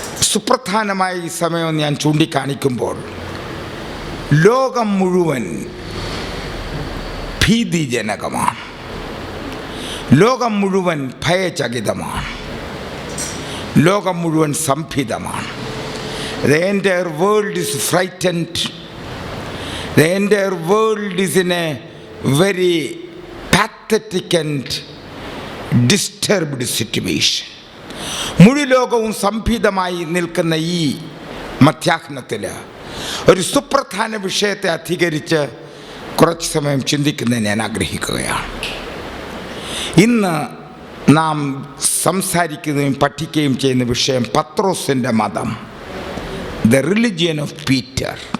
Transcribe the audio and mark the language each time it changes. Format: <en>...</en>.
<ml>സുപ്രധാനമായ ഈ സമയം ഞാൻ ചൂണ്ടിക്കാണിക്കുമ്പോൾ ലോകം മുഴുവൻ ഭീതിജനകമാണ്, ലോകം മുഴുവൻ ഭയചകിതമാണ്, ലോകം മുഴുവൻ സംഭിതമാണ്.</ml> <en>The entire world is frightened. The entire world is in a very pathetic and disturbed situation.</en> <ml>മുഴു ലോകവും സംഭിതമായി നിൽക്കുന്ന ഈ മധ്യാഹ്നത്തിൽ ഒരു സുപ്രധാന വിഷയത്തെ അധികരിച്ച് കുറച്ച് സമയം ചിന്തിക്കുന്നത് ഞാൻ ആഗ്രഹിക്കുകയാണ്. ഇന്ന് നാം സംസാരിക്കുകയും പഠിക്കുകയും ചെയ്യുന്ന വിഷയം പത്രോസിൻ്റെ മതം,</ml> <en>The religion of Peter.</en>